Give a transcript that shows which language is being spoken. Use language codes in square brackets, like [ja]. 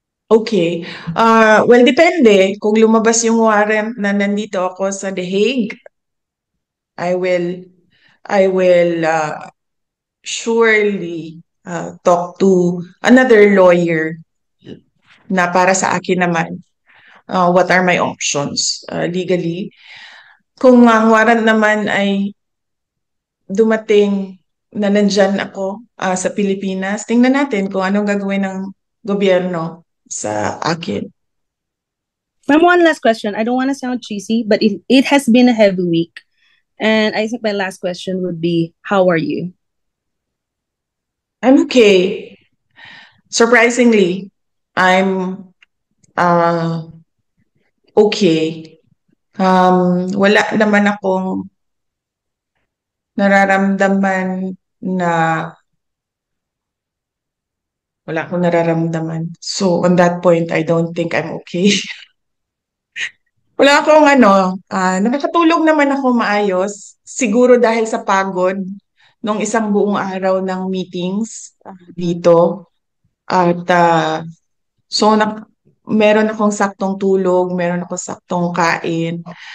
[tl] Okay. Well, depende. Kung lumabas yung warrant na nandito ako sa The Hague, [en] I will I will surely talk to another lawyer [tl] na para sa akin naman. [en] What are my options legally? [tl] Kung ang warrant naman ay dumating na nandyan ako sa Pilipinas, tingnan natin kung anong gagawin ng gobyerno sa akin. [en] Ma'am, one last question. I don't want to sound cheesy, but it has been a heavy week. And I think my last question would be, how are you? I'm okay. Surprisingly, I'm okay. [tl] Wala naman akong nararamdaman na wala akong nararamdaman. [en] So on that point, I don't think I'm okay. [tl] Wala akong nakakatulog naman ako maayos. Siguro dahil sa pagod nung isang buong araw ng meetings dito. At so meron akong saktong tulog, meron akong saktong kain.